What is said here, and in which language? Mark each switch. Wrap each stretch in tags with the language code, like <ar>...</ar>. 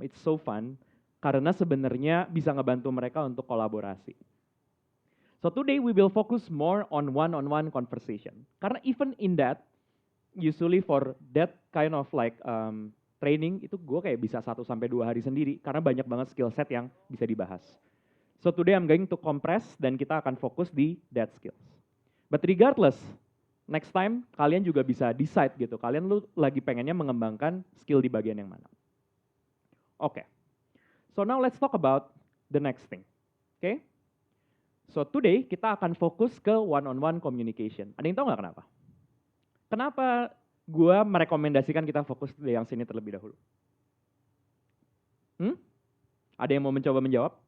<en>It's so fun</en> <id>karena sebenarnya bisa ngebantu mereka untuk kolaborasi.</id> <en>So today we will focus more on one-on-one conversation.</en> <id>Karena</id> <en>even in that, usually for that kind of like training</en> <id>itu gue kayak bisa 1-2 hari sendiri karena banyak banget skill set yang bisa dibahas.</id> <en>So today I'm going to compress</en> <id>dan kita akan fokus di</id> <en>that skills. But regardless, next time</en> <id>kalian juga bisa decide gitu, kalian lu lagi pengennya mengembangkan skill di bagian yang mana. Oke.</id> <en>So now let's talk about the next thing.</en> <id>Oke?</id> <en>So today</en> <id>kita akan fokus ke one-on-one communication. Ada yang tahu nggak kenapa? Kenapa gue merekomendasikan kita fokus di yang sini terlebih dahulu? Ada yang mau mencoba menjawab?</id>